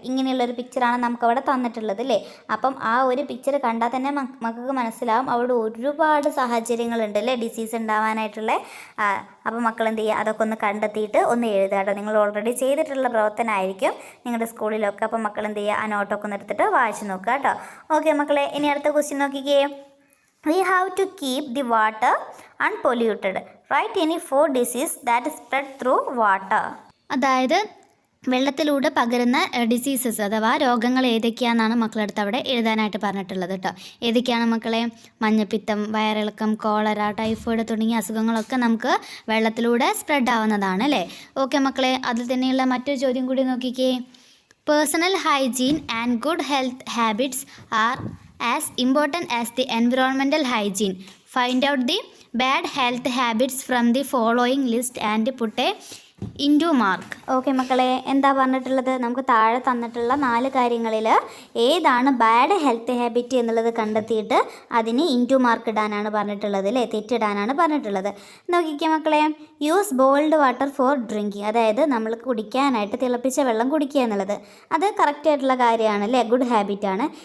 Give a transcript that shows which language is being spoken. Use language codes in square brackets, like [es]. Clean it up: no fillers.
[ml] ഇങ്ങനെയുള്ളൊരു പിക്ചറാണ് നമുക്കവിടെ തന്നിട്ടുള്ളത് അല്ലേ. അപ്പം ആ ഒരു പിക്ചർ കണ്ടാൽ തന്നെ മക്കൾക്ക് മനസ്സിലാവും അവിടെ ഒരുപാട് സാഹചര്യങ്ങളുണ്ട് അല്ലേ ഡിസീസ് ഉണ്ടാവാനായിട്ടുള്ള. അപ്പോൾ മക്കൾ എന്ത് ചെയ്യുക, അതൊക്കെ ഒന്ന് കണ്ടെത്തിയിട്ട് ഒന്ന് എഴുതുക കേട്ടോ. നിങ്ങൾ ഓൾറെഡി ചെയ്തിട്ടുള്ള പ്രവർത്തനമായിരിക്കും നിങ്ങളുടെ സ്കൂളിലൊക്കെ. അപ്പോൾ മക്കൾ എന്ത് ചെയ്യുക, ആ നോട്ടൊക്കെ ഒന്ന് എടുത്തിട്ട് വായിച്ച് നോക്കുക കേട്ടോ. ഓക്കെ മക്കളെ, ഇനി അടുത്ത ക്വസ്റ്റ്യൻ നോക്കിക്കേ. [en] We have to keep the water unpolluted. Write any 4 diseases that spread through water. [ml] അതായത് വെള്ളത്തിലൂടെ പകരുന്ന ഡിസീസസ് അഥവാ രോഗങ്ങൾ ഏതൊക്കെയാണെന്നാണ് മക്കളടുത്ത് അവിടെ എഴുതാനായിട്ട് പറഞ്ഞിട്ടുള്ളത് കേട്ടോ. ഏതൊക്കെയാണ് മക്കളെ? മഞ്ഞപ്പിത്തം, വയറിളക്കം, കോളറ, ടൈഫോയിഡ് തുടങ്ങിയ അസുഖങ്ങളൊക്കെ നമുക്ക് വെള്ളത്തിലൂടെ സ്പ്രെഡ് ആവുന്നതാണ് അല്ലേ. ഓക്കെ മക്കളെ, അതിൽ തന്നെയുള്ള മറ്റൊരു ചോദ്യം കൂടി നോക്കിക്കേ. [en] Personal hygiene and good health habits are as important as the environmental hygiene. Find out the bad health habits from the following list and put a into mark. [ml] Okay മക്കളെ, എന്താ പറഞ്ഞിട്ടുള്ളത്? നമുക്ക് താഴെ തന്നിട്ടുള്ള 4 കാര്യങ്ങളിൽ ഏതാണ് ബാഡ് ഹെൽത്ത് ഹാബിറ്റ് എന്നുള്ളത് കണ്ടെത്തിയിട്ട് അതിന് ഇൻറ്റു മാർക്ക് ഇടാനാണ് പറഞ്ഞിട്ടുള്ളത് അല്ലേ, തെറ്റിടാനാണ് പറഞ്ഞിട്ടുള്ളത്. നോക്കിക്കേ മക്കളെ, [en] use boiled water for drinking, [ml] അതായത് നമ്മൾ കുടിക്കാനായിട്ട് തിളപ്പിച്ച വെള്ളം കുടിക്കുക എന്നുള്ളത് അത് കറക്റ്റ് ആയിട്ടുള്ള കാര്യമാണ് അല്ലേ, ഗുഡ് ഹാബിറ്റാണ്.